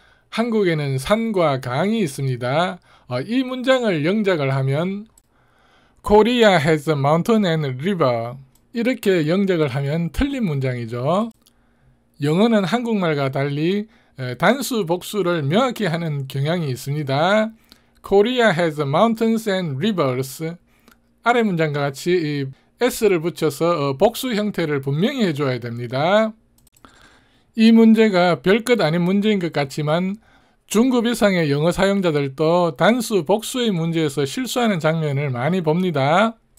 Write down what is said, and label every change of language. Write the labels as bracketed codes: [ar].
[ko] 한국에는 산과 강이 있습니다. 이 문장을 영작을 하면 [en] Korea has a mountain and river, [ko] 이렇게 영작을 하면 틀린 문장이죠. 영어는 한국말과 달리 단수, 복수를 명확히 하는 경향이 있습니다. [en] Korea has mountains and rivers. [ko] 아래 문장과 같이 s를 붙여서 복수 형태를 분명히 해줘야 됩니다. 이 문제가 별것 아닌 문제인 것 같지만 중급 이상의 영어 사용자들도 단수, 복수의 문제에서 실수하는 장면을 많이 봅니다.